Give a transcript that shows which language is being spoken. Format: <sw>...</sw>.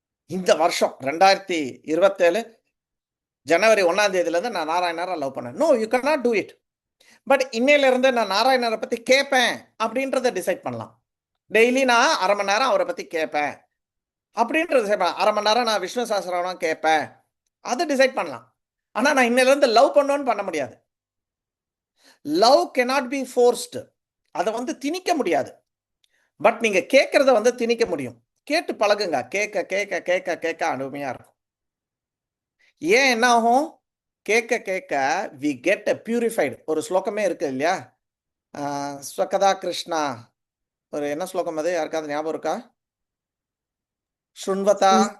<ta>இந்த வருஷம் 2027 ஜனவரி 1ஆம் தேதியிலேருந்து நான் நாராயணரை லவ் பண்ணேன்.</ta> <en>No, you can not do it.</en> <ta>But இன்னையில இருந்து நான் நாராயணரை பத்தி கேட்பேன் அப்படின்றத டிசைட் பண்ணலாம். டெய்லி நான் 1/2 மணி நேரம் அவரை பத்தி கேட்பேன் அப்படின்றத டிசைட் பண்ணலாம். 1/2 மணி நேரம் நான் விஷ்ணு சஹஸ்ரநாமம் கேட்பேன், அதை டிசைட் பண்ணலாம். ஆனா நான் இன்னையில இருந்து லவ் பண்ணணும்னு பண்ண முடியாது.</ta> <en>Love cannot be forced.</en> <ta>அதை வந்து திணிக்க முடியாது. பட் நீங்க கேட்கறத வந்து திணிக்க முடியும். கேட்டு பழகுங்க. கேட்க கேட்க கேட்க கேட்க அருமையா இருக்கும். ஏன் என்ன ஆகும்? கேட்க கேட்க</ta> <en>We get purified.</en> <ta>ஒரு ஸ்லோகமே இருக்கு இல்லையா? ஸ்வகதா கிருஷ்ணா, ஒரு என்ன ஸ்லோகம் அது? யாருக்காவது ஞாபகம் இருக்கா? ஸ்ருண்வதா</ta>